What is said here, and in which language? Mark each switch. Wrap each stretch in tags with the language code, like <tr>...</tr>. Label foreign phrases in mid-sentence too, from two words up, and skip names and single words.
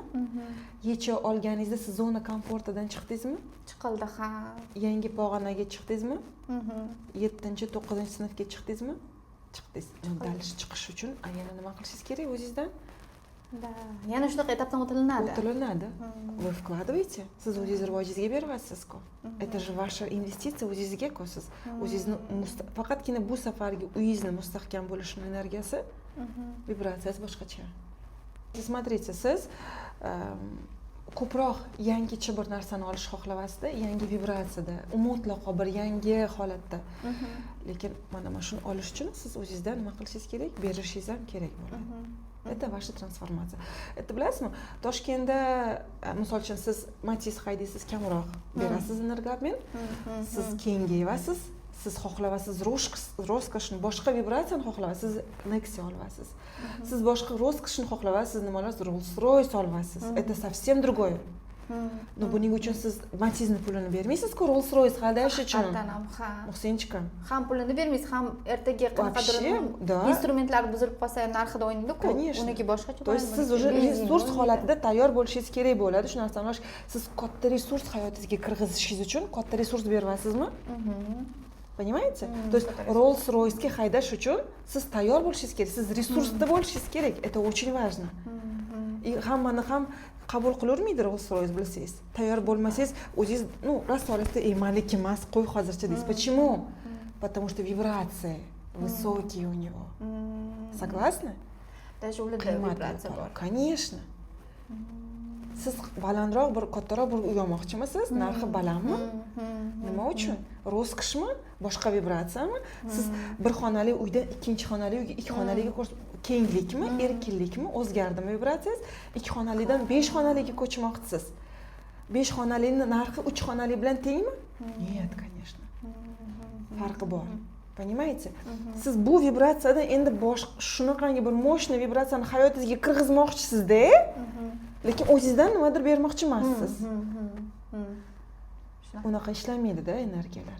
<uz>Yecha olganingizda siz zona komfortidan chiqdingizmi? Chiqildi, ha. Yangi pog'onaga chiqdingizmi? 7-9-sinfga chiqdingizmi? Chiqdingiz. Dal chiqish uchun yana nima qilishingiz kerak o'zingizdan?</uz> <ru>Da.</ru> <uz>Yana shunaqa etapdan o'tilinadi. O'tilinadi.</uz> <ru>Вы вкладываете,</ru> <uz>siz o'zingiz rivojingizga beryapsiz-ku.</uz> <ru>Это же ваша инвестиция</ru> <uz>o'zingizga-ku siz. O'zingizni faqatgina bu safargi uyingizni mustahkam bo'lishini energiyasi, vibratsiyasi boshqacha. Смотрите, siz ko'proq yangicha bir narsani olish xohlayapsiz-da, yangi vibratsiyada, mutlaqo bir yangi holatda. Lekin mana shuni olish uchun siz o'zingizdan nima qilishingiz kerak? Berishingiz ham kerak bo'ladi.</uz> <ru>Это ваша трансформация.</ru> <uz>Это bilasizmi? Toshkentda, misol uchun siz Matiz haydaysiz, kamroq berasiz energoobmen. Siz kengayasiz, siz xohlayapsiz roskошni, boshqa vibratsiyani xohlayapsiz, Nexia olyapsiz. Siz boshqa roskошni xohlayapsiz, nimalar Rolls-Royce olyapsiz.</uz> <ru>Это совсем другое.</ru> <uz>Но buning uchun siz Matizning pulini bermaysiz-ku, Rolls-Royce haydash uchun. Ha. Muhsinchikam. Ham pulini bermaysiz, ham ertaga qanaqadir instrumentlar buzilib qolsa ham narxida o'ynaydi-ku. Uniki boshqacha.</uz> <ru>То есть</ru> <uz>siz уже resurs holatida tayyor bo'lishingiz kerak bo'ladi. Shu narsani olish, siz katta resurs hayotingizga kirgizishingiz uchun katta resurs beryapsizmi?</uz> <ru>Понимаете? То есть</ru> <uz>Rolls-Royce'ga haydash uchun siz tayyor bo'lishingiz kerak, siz resursda bo'lishingiz kerak.</uz> <ru>Это очень важно.</ru> <uz>И hammani ham qabul qilavermaydi Rolls-Royce bilsangiz. Tayyor bo'lmasangiz, o'zingiz, rost olishda maniki emas, qo'y hozircha deysiz.</uz> <ru>Почему? Потому что вибрации высокие у него. Согласны?</ru> <uz>Даже ularda vibratsiya bor.</uz> <ru>Конечно.</ru> <uz>Siz balandroq bir kattaroq bir uy olmoqchimisiz? Narxi balandmi? Nima uchun? Roskошmi? Boshqa vibratsiyami? Siz bir xonali uydan ikkinchi xonali uyga, ikki xonaliga kenglikmi, erkinlikmi o'zgardimi vibratsiyasiz? 2 xonalidan 5 xonaliga ko'chmoqchisiz. 5 xonalining narxi 3 xonali bilan tengmi?</uz> <ru>Нет, конечно.</ru> <uz>Farqi bor. Понимаете? Siz bu vibratsiyadan endi shunaqangi bir mощный vibratsiyani hayotingizga kirgizmoqchisizda, lekin o'zingizdan nimadir bermoqchi emassiz. Unaqa ishlamaydi-da energiyalar.</uz>